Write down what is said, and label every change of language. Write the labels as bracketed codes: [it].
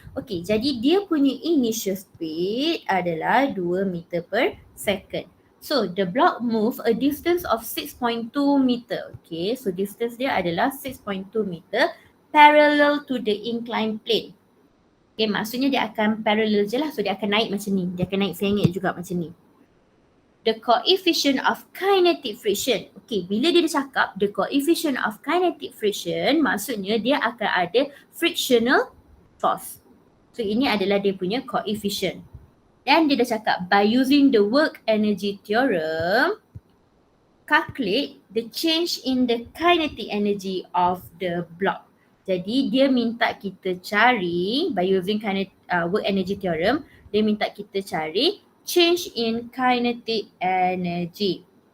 [ms] Okay, jadi dia punya initial speed adalah 2 meter per second. [en] So, the block move a distance of 6.2 meter. Okay, so distance [ms] dia adalah [en] 6.2 meter parallel to the inclined plane. [ms] Okay, maksudnya dia akan parallel je lah. So, dia akan naik macam ni. Dia akan naik sengit juga macam ni. [en] The coefficient of kinetic friction. [ms] Okay, bila dia cakap [en] the coefficient of kinetic friction, [ms] maksudnya dia akan ada frictional force. So, ini adalah dia punya coefficient. Dan dia dah cakap [en] by using the work energy theorem, calculate the change in the kinetic energy of the block. [ms] Jadi, dia minta kita cari [en] by using work energy theorem, [ms] dia minta kita cari [en] change in kinetic energy.